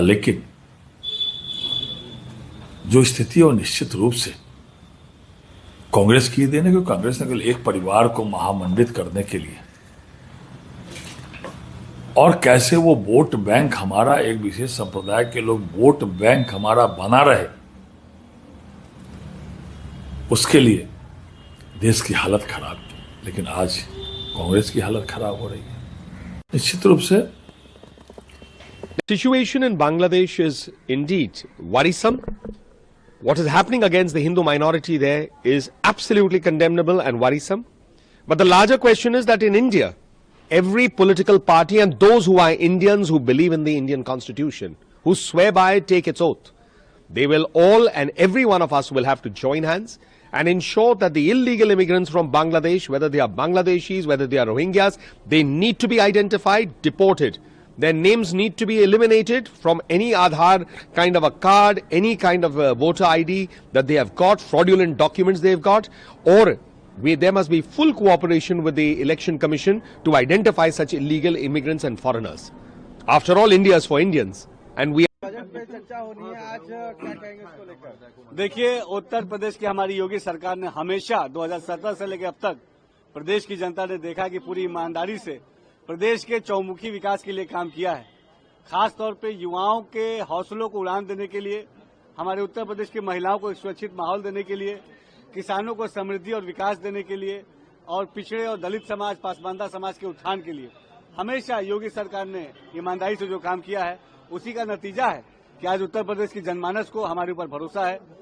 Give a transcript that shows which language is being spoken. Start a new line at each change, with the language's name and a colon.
Hindi: लेकिन जो स्थिति है वो निश्चित रूप से कांग्रेस की देने, क्योंकि कांग्रेस ने केवल एक परिवार को महामंडित करने के लिए और कैसे वो वोट बैंक हमारा, एक विशेष संप्रदाय के लोग वोट बैंक हमारा बना रहे, उसके लिए देश की हालत खराब की। लेकिन आज कांग्रेस की हालत खराब हो रही है। निश्चित रूप से
English: situation in Bangladesh is indeed worrisome. What is happening against the Hindu minority there is absolutely condemnable and worrisome. But the larger question is that in India, every political party and those who are Indians who believe in the Indian constitution, who swear by it, take its oath, they will all and every one of us will have to join hands and ensure that the illegal immigrants from Bangladesh, whether they are Bangladeshis, whether they are Rohingyas, they need to be identified, deported. Their names need to be eliminated from any Aadhaar kind of a card, any kind of a voter ID that they have got, fraudulent documents they've got, or there must be full cooperation with the Election Commission to identify such illegal immigrants and foreigners. After all, India is for Indians, and we.
Hindi: देखिए, उत्तर प्रदेश की हमारी योगी सरकार ने हमेशा 2017 से लेकर अब तक प्रदेश की जनता ने देखा कि पूरी ईमानदारी से प्रदेश के चौमुखी विकास के लिए काम किया है। खास तौर पे युवाओं के हौसलों को उड़ान देने के लिए, हमारे उत्तर प्रदेश की महिलाओं को एक सुरक्षित माहौल देने के लिए, किसानों को समृद्धि और विकास देने के लिए और पिछड़े और दलित समाज, पासबांधा समाज के उत्थान के लिए हमेशा योगी सरकार ने ईमानदारी से जो काम किया है, उसी का नतीजा है कि आज उत्तर प्रदेश की जनमानस को हमारे ऊपर भरोसा है।